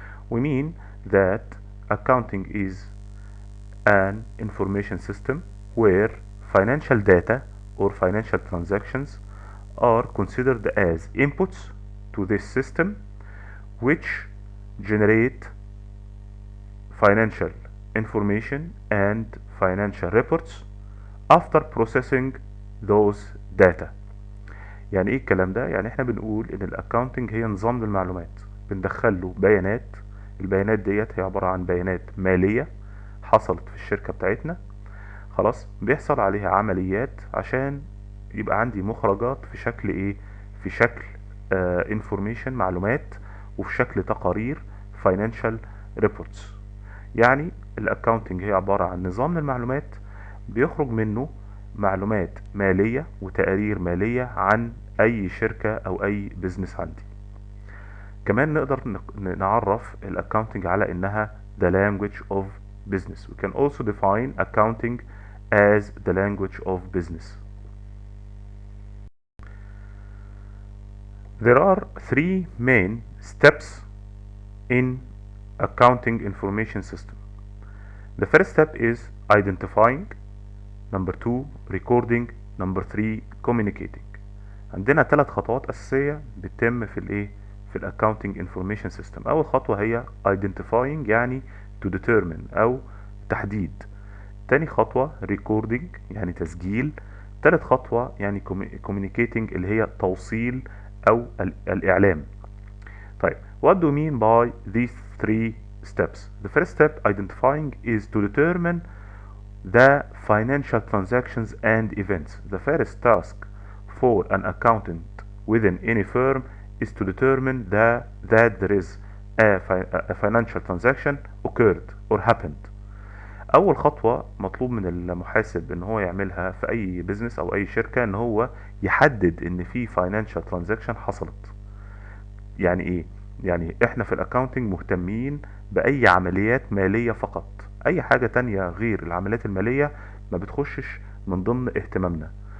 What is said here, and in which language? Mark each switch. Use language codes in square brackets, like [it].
[en] We mean that accounting is an information system where financial data or financial transactions are considered as inputs to this system, which generate financial information and financial reports after processing those data. [ar] يعني ايه الكلام ده؟ يعني احنا بنقول ان الاكاونتنج هي نظام للمعلومات، بندخل له بيانات. البيانات ديت هي عبارة عن بيانات مالية حصلت في الشركة بتاعتنا، خلاص بيحصل عليها عمليات عشان يبقى عندي مخرجات في شكل ايه؟ في شكل انفورميشن، معلومات، وفي شكل تقارير [en] financial reports. [ar] يعني الاكاونتنج هي عبارة عن نظام للمعلومات بيخرج منه معلومات مالية وتقارير مالية عن اي شركة او اي بزنس عندي. كمان نقدر نعرف الاكاونتنج على انها [en] the language of business. We can also define accounting as the language of business. There are three main steps in accounting information system. The first step is identifying, number two recording, number three communicating. [ar] عندنا ثلاث خطوات أساسية بتتم في الايه؟ في الاكاونتنج انفورميشن سيستم. اول خطوة هي identifying، يعني [en] to determine [ar] او تحديد. تاني خطوة recording يعني تسجيل. تالت خطوة يعني communicating اللي هي توصيل او الاعلام. [en] طيب what do you mean by these three steps? The first step, identifying, is to determine the financial transactions and events. The first task for an accountant within any firm is to determine that there is a financial transaction occurred or happened. [ar] اول خطوة مطلوب من المحاسب ان هو يعملها في اي بزنس او اي شركة ان هو يحدد ان في financial transaction حصلت. يعني ايه؟ يعني احنا في الاكاونتنج مهتمين باي عمليات مالية فقط، اي حاجة تانية غير العمليات المالية ما بتخشش من ضمن اهتمامنا.